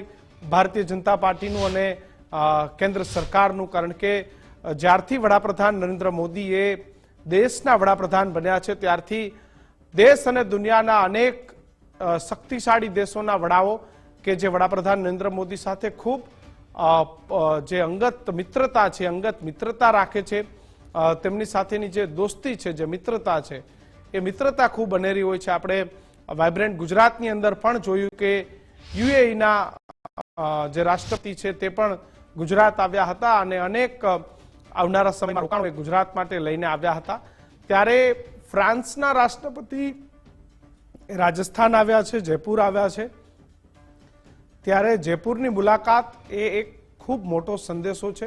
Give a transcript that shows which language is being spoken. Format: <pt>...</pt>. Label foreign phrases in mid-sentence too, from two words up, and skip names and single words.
<gu>ભારતીય જનતા પાર્ટીનું અને કેન્દ્ર સરકારનું કારણ કે જ્યારથી વડાપ્રધાન નરેન્દ્ર મોદી એ દેશના વડાપ્રધાન બન્યા છે ત્યારથી દેશ અને દુનિયાના અનેક શક્તિશાળી દેશોના વડાઓ કે જે વડાપ્રધાન નરેન્દ્ર મોદી સાથે ખૂબ જે અંગત મિત્રતા છે, અંગત મિત્રતા રાખે છે, તેમની સાથેની જે દોસ્તી છે, જે મિત્રતા છે એ મિત્રતા ખૂબ બનેરી હોય છે। આપણે વાઇબ્રન્ટ ગુજરાતની અંદર પણ જોયું કે યુએઈના જે રાષ્ટ્રપતિ છે તે પણ ગુજરાત આવ્યા હતા અને અનેક આવનારા સમયમાં રોકાણ ગુજરાત માટે લઈને આવ્યા હતા. ત્યારે ફ્રાન્સના રાષ્ટ્રપતિ રાજસ્થાન આવ્યા છે, જયપુર આવ્યા છે. ત્યારે જયપુરની મુલાકાત એ એક ખૂબ મોટો સંદેશો છે.</gu>